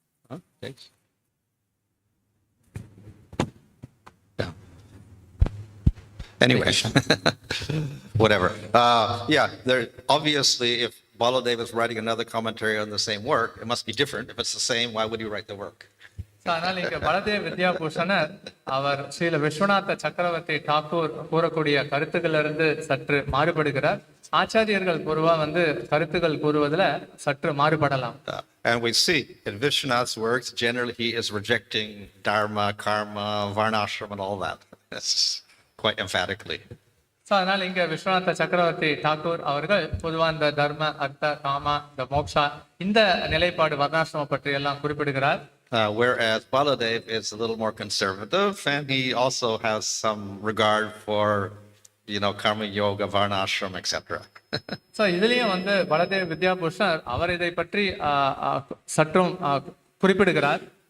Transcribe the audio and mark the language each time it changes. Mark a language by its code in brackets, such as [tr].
[en] Huh? Thanks. Yeah. Anyway, whatever. Yeah, there obviously, if Baladev is writing another commentary on the same work, it must be different. If it's the same, why would he write the work? [ta] ஆனால் இங்க பலதேவ வித்யாபூஷணர் அவர் ஸ்ரீல விஸ்வநாத சக்கரவர்த்தி டாக்கூர் கூறக்கூடிய கருத்துக்களிலிருந்து சற்று மாறுபடுகிறார். ஆச்சாரியர்கள் பொதுவா கருத்துக்கள் கூறுவதில் சற்று மாறுபடலாம். [en] And we see in Vishwanath's works, generally he is rejecting dharma, karma, varnashram and all that. That's quite emphatically. [ta] So அதனால் இங்கே விஸ்வநாத சக்கரவர்த்தி டாக்கூர் அவர்கள் பொதுவாக இந்த தர்ம, அர்த்த, காமா, இந்த மோக்ஷா, இந்த நிலைப்பாடு வர்ணாசிரமம் பற்றி எல்லாம் குறிப்பிடுகிறார். [en] Whereas Baladev is a little more conservative, and he also has some regard for, karma yoga, varnashram, etc. [ta] So இதுலேயும் பலதேவ் வித்யாபூஷணர் அவர் இதை பற்றி சற்றும் குறிப்பிடுகிறார்.